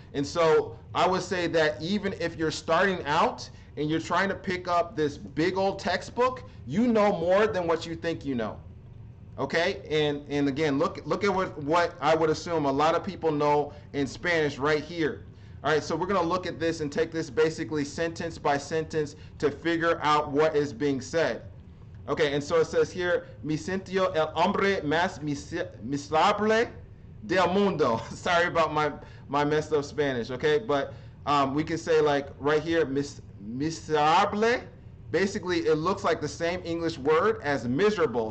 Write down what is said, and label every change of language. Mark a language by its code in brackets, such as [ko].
[en] And so I would say that even if you're starting out and you're trying to pick up this big old textbook, you know more than what you think you know. Okay, and again, look at what I would assume a lot of people know in Spanish right here. All right, so we're going to look at this and take this basically sentence by sentence to figure out what is being said. Okay, and so it says here, [es] "Mi sintió el hombre más miserable del mundo." [en] Sorry about my messed up Spanish, okay? But we can say like right here, miserable. Basically, it looks like the same English word as miserable.